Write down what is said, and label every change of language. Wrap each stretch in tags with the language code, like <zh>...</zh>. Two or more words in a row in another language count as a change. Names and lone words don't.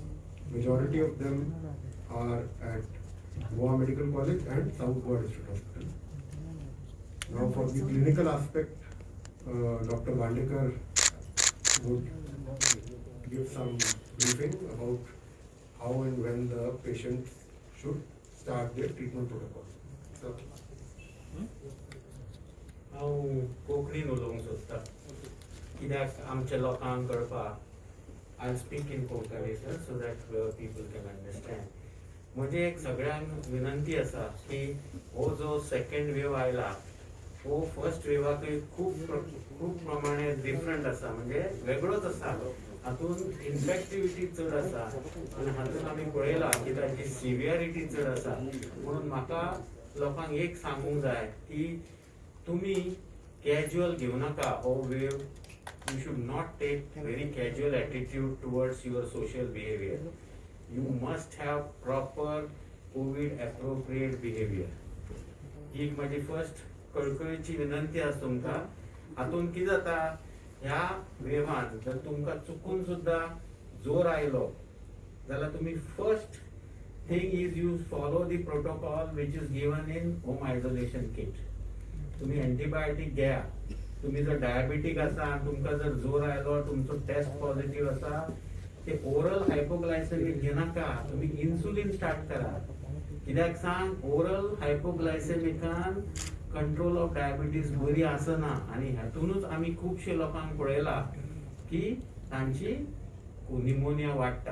<en>Majority of them are at Goa Medical College and South Goa District Hospital. Now for the clinical aspect, Dr. Bandekar would give some briefing about how and when the patients should start their treatment protocol. So,</en> <kok>हांव कोंकणीन उलोवंक सोदतां कित्याक आमच्या लोकांक कळपाक</kok> <en>I speak in Konkani so that people can understand.</en> <kok>म्हजी एक सगळ्यांक विनंती आसा की हो जो</kok> <en>second wave</en> <kok>आयला हो फर्स्ट वेवाकय खूब प्रमाणे डिफरंट आसा, म्हणजे वेगळोच आसा. हातून इन्फेक्टिविटी चड आसा आनी हातून आमी पळयला की ताची सिवियरिटी चड आसा. म्हणून म्हाका लोकांक एक सांगूंक जाय की तुमी कॅज्युअल घेवं नाका हो वेव.</kok> <en>you should not take very casual attitude towards your social behaviour. you must have proper COVID appropriate behaviour.</en> <kok>ही माझी फर्स्ट कळकळीची विनंती आसा तुमकां. हातून कितें जाता, ह्या वेवान जर तुमकां चुकून सुद्दां जोर आयलो जाल्यार तुमी</kok> <en>first thing is you follow the protocol which is given in home isolation kit.</en> <kok>तुम्ही एंटीबायोटीक घ्या. तुम्ही जर डायबिटीक आसा आनी तुमकां जर जोर आयलो, तुमचो टेस्ट पॉझिटिव्ह आसा, ते</kok> <en>oral hypoglycemic</en> <kok>घेनाका. तुम्ही इन्सुलिन स्टार्ट करा. कित्याक सांग, ओरल हायपोग्लायसेमिकान</kok> <en>control of diabetes</en> <kok>बरी आसना आनी हातूनच आमी खुबशे लोकांक पळयला की तांची निमोनिया वाडटा.</kok>